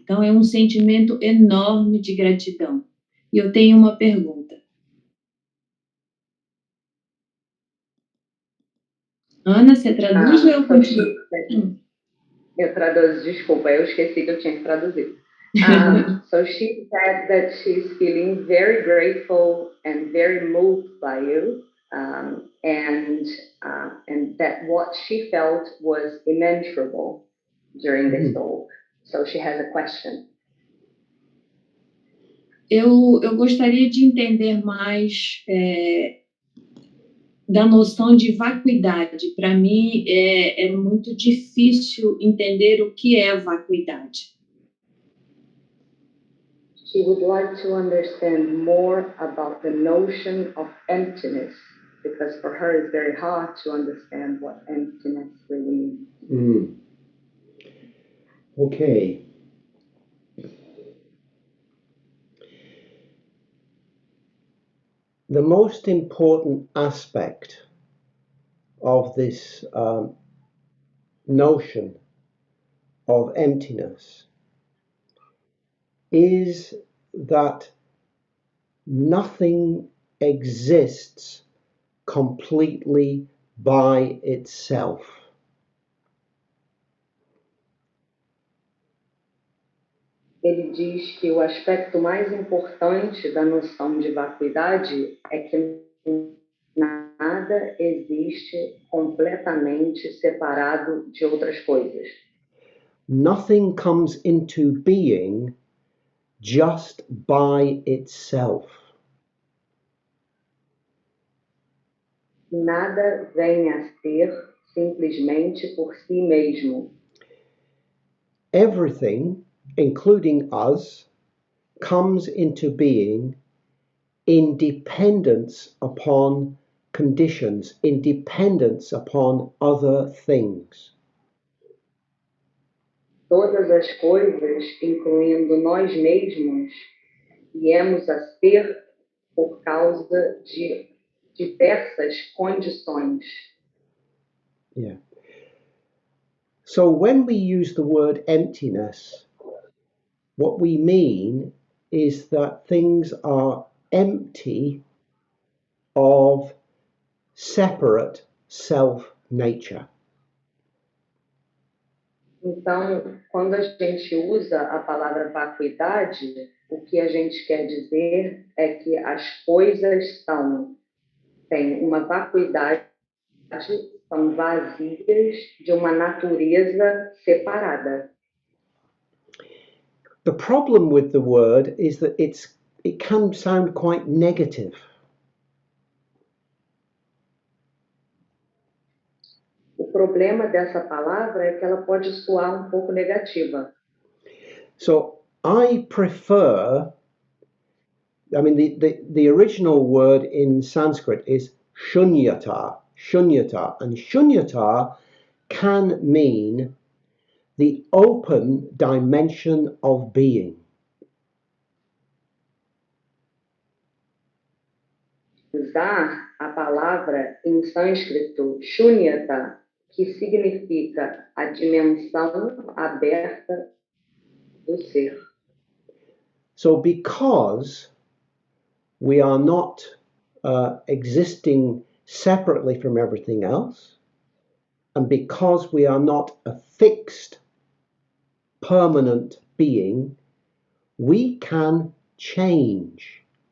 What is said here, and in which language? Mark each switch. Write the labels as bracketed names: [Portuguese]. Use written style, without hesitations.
[Portuguese] Então, é um sentimento enorme de gratidão. E eu tenho uma pergunta. Ana, você traduz ou eu continuo? Eu traduzo, desculpa, eu esqueci que eu tinha que traduzir. [English] So she said that she's feeling very grateful and very moved by you, and that what she felt was immeasurable during this talk. So she has a question. [Portuguese] Eu gostaria de entender mais da noção de vacuidade. Para mim, é muito difícil entender o que é vacuidade. [English] She would like to understand more about the notion of emptiness, because for her it's very hard to understand what emptiness really means. Okay. The most important aspect of this notion of emptiness is that nothing exists completely by itself. [Portuguese] Ele diz que o aspecto mais importante da noção de vacuidade é que nada existe completamente separado de outras coisas. [English] Nothing comes into being just by itself. [Portuguese] Nada vem a ser simplesmente por si mesmo. [English] Everything, including us, comes into being in dependence upon conditions, in dependence upon other things. [Portuguese] Todas as coisas, incluindo nós mesmos, viemos a ser por causa de diversas condições. [English] Yeah. So when we use the word emptiness, what we mean is that things are empty of separate self-nature. [Portuguese] Então, quando a gente usa a palavra vacuidade, o que a gente quer dizer é que as coisas têm uma vacuidade, são vazias de uma natureza separada. [English] The problem with the word is that it can sound quite negative. [Portuguese] O problema dessa palavra é que ela pode soar um pouco negativa. [English] So I prefer, I mean, the original word in Sanskrit is shunyata, and shunyata can mean the open dimension of being. [Portuguese] Usar a palavra em sânscrito shunyata, que significa a dimensão aberta do ser. [English] So because we are not existing separately from everything else, and because we are not a fixed, permanent being, we can change.